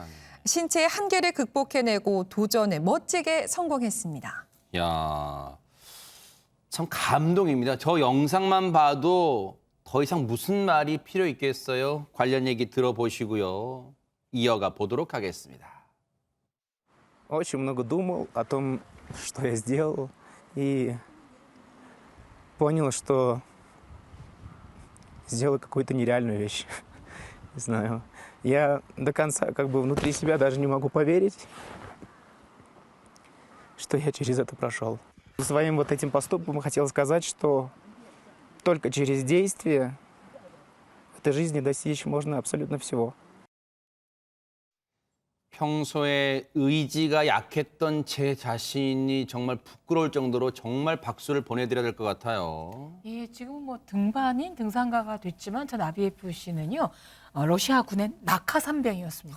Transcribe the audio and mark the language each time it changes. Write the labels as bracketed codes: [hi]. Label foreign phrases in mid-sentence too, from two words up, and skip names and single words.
[ko] 신체의 한계를 극복해내고 도전에 멋지게 성공했습니다. 야, 참 감동입니다. 저 영상만 봐도 더 이상 무슨 말이 필요 있겠어요? 관련 얘기 들어보시고요. 이어가 보도록 하겠습니다. [ru] Очень много думал о том, что я сделал, и понял, что сделал какую-то нереальную вещь. Не знаю. Я до конца как бы внутри себя даже не могу поверить, что я через это прошел. Своим вот этим поступком хотел сказать, что только через действие в этой жизни достичь можно абсолютно всего. [ko] 평소에 의지가 약했던 제 자신이 정말 부끄러울 정도로 정말 박수를 보내드려야 될 것 같아요. 예, 지금 뭐 등반인 등산가가 됐지만 전 아비에프 씨는요. 러시아 군의 낙하 산병이었습니다.